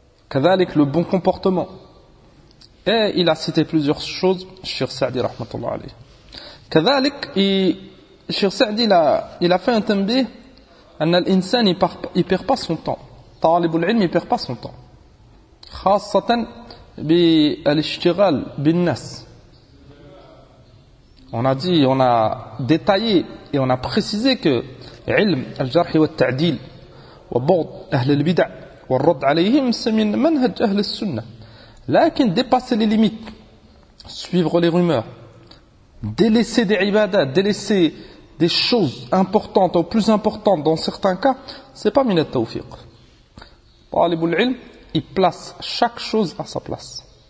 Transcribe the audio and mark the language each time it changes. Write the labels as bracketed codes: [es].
[fr] كذلك le bon comportement et il a cité plusieurs choses Cheikh Saadi [ar] رحمة الله عليه [fr] كذلك Cheikh Saadi il a fait un tambih [ar] أن الإنسان [fr] il perd pas son temps [ar] طالب العلم [fr] il perd pas son temps خاصة بالاشتغال بالناس. On a dit, on a détaillé et on a précisé que [ar] علم الجرح والتعديل وبعض أهل البدع والرد عليهم سمين منهج أهل السنة. [fr] لكن dépasser les limites, suivre les rumeurs, délaisser des ibadats, délaisser des choses importantes ou plus importantes dans certains cas, c'est pas [ar] min al-tawfiq. طالب العلم [fr] Il place chaque chose à sa place.